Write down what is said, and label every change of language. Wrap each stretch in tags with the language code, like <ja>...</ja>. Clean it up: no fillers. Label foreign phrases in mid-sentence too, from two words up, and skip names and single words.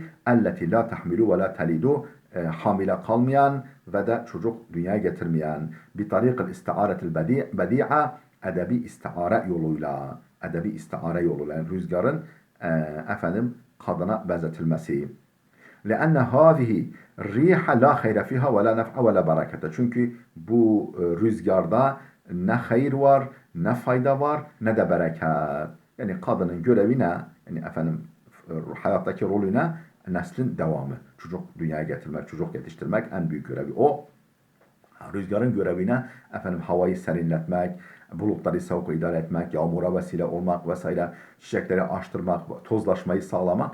<ar>التي لا تحمل ولا تلد,</ar> <tr>hamile kalmayan ve de çocuk dünyaya getirmeyen.</tr> <ar>بطريق الاستعارة البديعة,</ar> <tr>edebi istiare yoluyla yani rüzgarın efendim kadına benzetilmesi.</tr> <ar>لأن هذه الريح لا خير فيها ولا نفع ولا بركة.</ar> <tr>Çünkü bu rüzgarda ne hayır var, ne fayda var, ne de bereket. Yani kadının görevi ne? Yani efendim hayattaki rolü ne? Neslin devamı. Çocuk dünyaya getirmek, çocuk yetiştirmek en büyük görevi o. Rüzgarın görevine efendim havayı serinletmek, bulutları sevk idare etmek, yağmura vesile olmak vesaire, çiçekleri açtırmak, tozlaşmayı sağlamak.</tr>